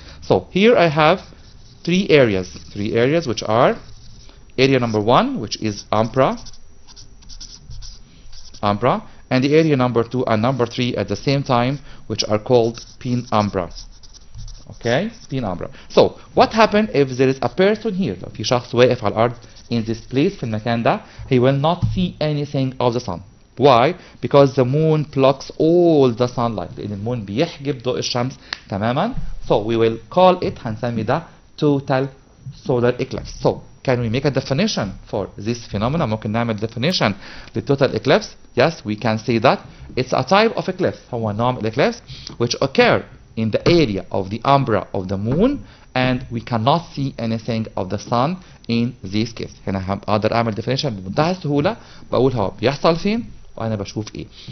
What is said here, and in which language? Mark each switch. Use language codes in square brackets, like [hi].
[en] So here I have three areas which are area number 1, which is umbra, and the area number 2 and number 3 at the same time, which are called penumbra. Okay, penumbra. So what happens if there is a person here? [ar] لو في شخص واقف على الأرض [en] in this place [ar] في المكان ده, [en] he will not see anything of the sun. Why? Because the moon blocks all the sunlight. [ar] لأن المون بيحجب ضوء الشمس تماما. [en] So we will call it, [ar] هنسمي ده [en] total solar eclipse. So can we make a definition for this phenomenon? [ar] ممكن نعمل [en] definition للtotal eclipse. Yes, we can say that it's a type of eclipse. [ar] هو نوع من [en] eclipse which occur in the area of the umbra of the moon, and we cannot see anything of the sun in this case. [ar] هنا أقدر أعمل definition بمنتهى السهولة. بقول هو بيحصل فين وأنا بشوف إيه.